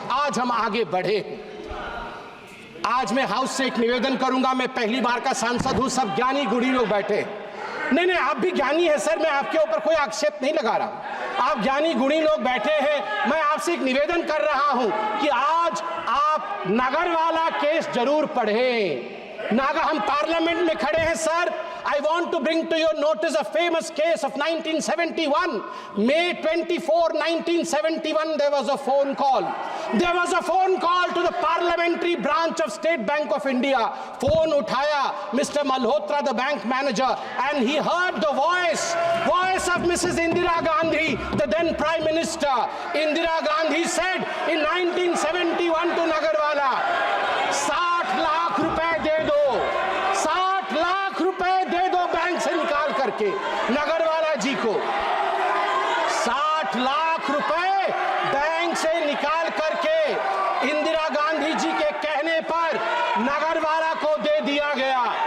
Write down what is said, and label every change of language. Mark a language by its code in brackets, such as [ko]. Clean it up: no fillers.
[hi] आज हम आगे बढ़े। आज मैं हाउस से एक निवेदन करूंगा, मैं पहली बार का सांसद हूं, सब ज्ञानी गुणी लोग बैठे। नहीं, आप भी ज्ञानी है सर, मैं आपके ऊपर कोई आक्षेप नहीं लगा रहा, आप ज्ञानी गुणी लोग बैठे हैं। मैं आपसे एक निवेदन कर रहा हूं कि आज आप नागरवाला केस जरूर पढ़ें। हम पार्लियामेंट में खड़े हैं sir. [en] I want to bring to your notice a famous case of 1971. May 24, 1971, there was a phone call. There was a phone call to the parliamentary branch of State Bank of India. Phone [hi] uthaya [en] Mr. Malhotra, the bank manager, and he heard the voice of Mrs. Indira Gandhi, the then Prime Minister. Indira Gandhi said in 1971 to Nagarwala, [hi] 60 lakh रुपए दे दो, 60 लाख रुपए दे दो bank से निकाल करके नगरवाला जी को। 60 लाख रुपए bank से निकाल करके इंदिरा गांधी जी के कहने पर नगरवाला को दे दिया गया।